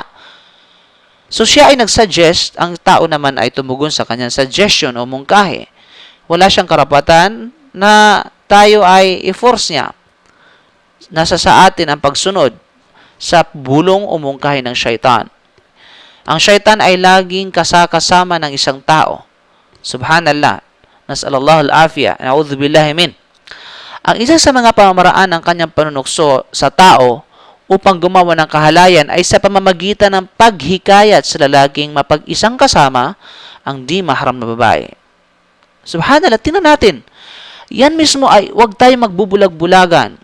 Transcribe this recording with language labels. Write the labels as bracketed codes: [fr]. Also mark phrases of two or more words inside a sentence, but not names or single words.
[tl] So siya ay nagsuggest, ang tao naman ay tumugon sa kanyang suggestion o mungkahi. Wala siyang karapatan na tayo ay i-force niya. Nasa sa atin ang pagsunod sa bulong o mungkahi ng Shaytan. Ang Shaytan ay laging kasama ng isang tao. [ar] سبحان الله. نسأل الله العافية. نعوذ بالله من. [tl] Ang isa sa mga pamamaraan ng kanyang panunukso sa tao upang gumawa ng kahalayan ay sa pamamagitan ng paghikayat sa lalaking mapag-isang kasama ang di mahram na babae. Subhanallah, tingnan natin. Yan mismo ay huwag tayo magbubulag-bulagan.